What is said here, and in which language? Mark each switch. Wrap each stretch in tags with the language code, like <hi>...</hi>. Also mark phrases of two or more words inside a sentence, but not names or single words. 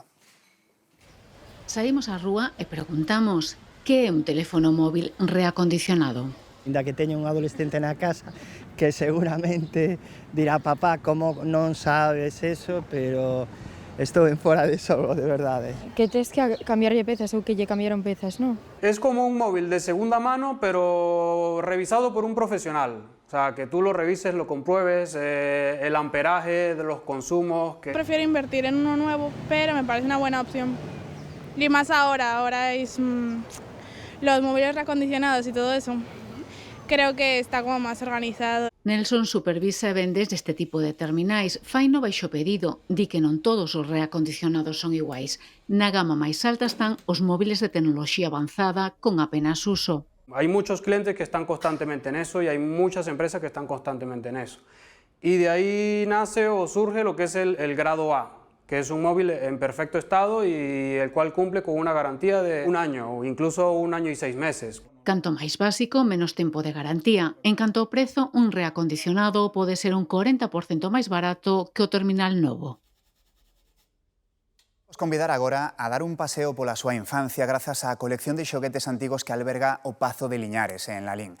<gl>Saímos á rúa e preguntamos que é un teléfono móvil reacondicionado. Ainda que teño un adolescente na casa que seguramente dirá papá, como non sabes eso, pero estou en fora de xogo, de verdade. Que tes que cambiarlle pezas ou que lle cambiaron pezas, non?</gl> <es>Es como un móvil de segunda mano, pero revisado por un profesional. O sea, que tú lo revises, lo compruebes, el amperaje de los consumos. Prefiero invertir en uno nuevo, pero me parece una buena opción. Y más ahora es los móviles reacondicionados y todo eso. Creo que está como más organizado.</es> <gl>Nelson supervisa e vendes deste tipo de terminais. Faino baixo pedido, di que non todos os reacondicionados son iguais. Na gama máis alta están os móviles de tecnoloxía avanzada con apenas uso.</gl> <es>Hay muchos clientes que están constantemente en eso y hay muchas empresas que están constantemente en eso. Y de ahí nace o surge lo que es el grado A, que es un móvil en perfecto estado y el cual cumple con una garantía de 1 año o incluso 1 año y 6 meses.</es> <gl>Canto máis básico, menos tempo de garantía. En canto ao prezo, un reacondicionado pode ser un 40% máis barato que o terminal novo. Vos convidar agora a dar un paseo pola súa infancia grazas á colección de xoguetes antigos que alberga o Pazo de Liñares, en Lalín.</gl>